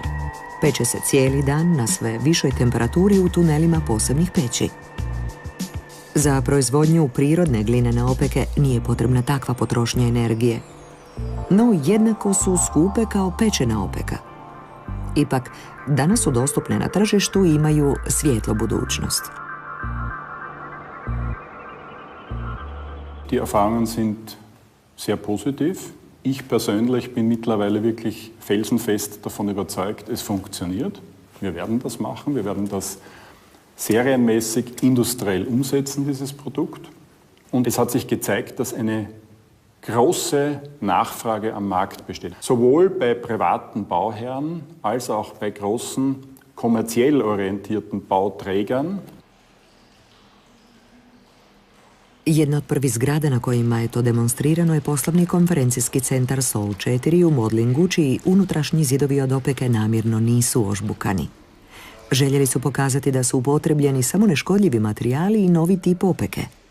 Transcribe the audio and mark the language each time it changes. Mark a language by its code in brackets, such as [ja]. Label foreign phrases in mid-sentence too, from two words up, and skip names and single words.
[hr] Peče se cijeli dan na sve višoj temperaturi u tunelima posebnih peći. Za proizvodnju prirodne glinene opeke nije potrebna takva potrošnja energije. No jednako su skupe kao pečena opeka. Ipak, danas su dostupne na tržištu i imaju svijetlu budućnost. [de] Die Erfahrungen sind sehr positiv. Ich persönlich bin mittlerweile wirklich felsenfest davon überzeugt, es funktioniert. Wir werden das machen, wir werden das serienmäßig industriell umsetzen, dieses Produkt. Und es hat sich gezeigt, dass eine große Nachfrage am Markt besteht. Sowohl bei privaten Bauherren als auch bei großen kommerziell orientierten Bauträgern. [hr] Jedna od prvih zgrada na kojima je to demonstrirano je poslovni konferencijski centar Sol 4 u Modlingu, čiji unutrašnji zidovi od opeke namjerno nisu ožbukani. Željeli su pokazati da su upotrebljeni samo neškodljivi materijali i novi tip opeke.